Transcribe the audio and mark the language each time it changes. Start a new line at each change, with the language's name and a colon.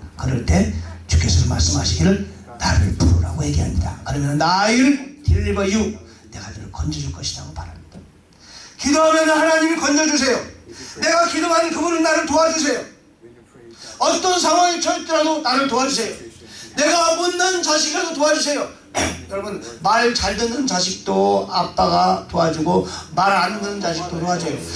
Korean: 그럴 때 주께서 말씀하시기를 나를 부르라고 얘기합니다. 그러면
English: I'll deliver you.
Korean: 내가 너를 건져줄 것이라고 바랍니다. 기도하면 하나님이 건져주세요. 내가 기도하는 그분은 나를 도와주세요. 어떤 상황이 처했더라도 나를 도와주세요. 내가 못난 자식이라도 도와주세요. 여러분 말 잘 듣는 자식도 아빠가 도와주고 말 안 듣는 자식도 도와줘요.